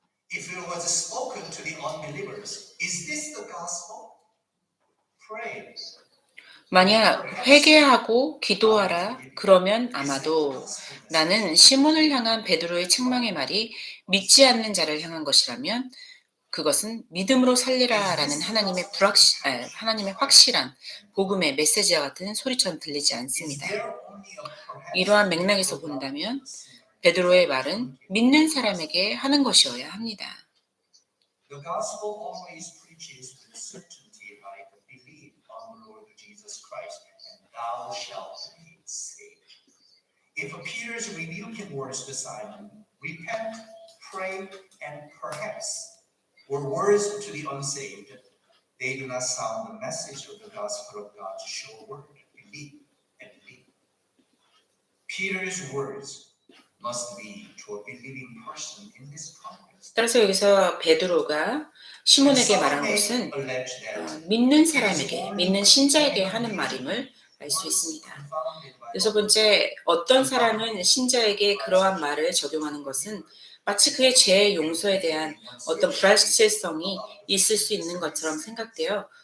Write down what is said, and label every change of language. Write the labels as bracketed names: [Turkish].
[English] If it was spoken to the unbelievers, is this the gospel? Pray. [Korean] 만약 회개하고 기도하라 그러면 아마도 나는 시몬을 향한 베드로의 책망의 말이 믿지 않는 자를 향한 것이라면 그것은 믿음으로 살리라 라는 하나님의 확실한 복음의 메시지와 같은 소리처럼 들리지 않습니다. 이러한 맥락에서 본다면 베드로의 말은 믿는 사람에게 하는 것이어야 합니다. [English] The gospel always preaches with certainty like believe on the Lord Jesus Christ and thou shalt be saved. If Peter's rebuking words to Simon, repent, pray, and perhaps, were words to the unsaved, they do not sound the message of the gospel of God's sure word, believe and believe. Peter's words must be to a believing person in this context. [Korean] 따라서 여기서 베드로가 시몬에게 말한 것은 믿는 사람에게, 믿는 신자에게 하는 말임을 알 수 있습니다. 여섯 번째, 어떤 사람은 신자에게 그러한 말을 적용하는 것은 마치 그의 죄의 용서에 대한 어떤 불확실성이 있을 수 있는 것처럼 생각되어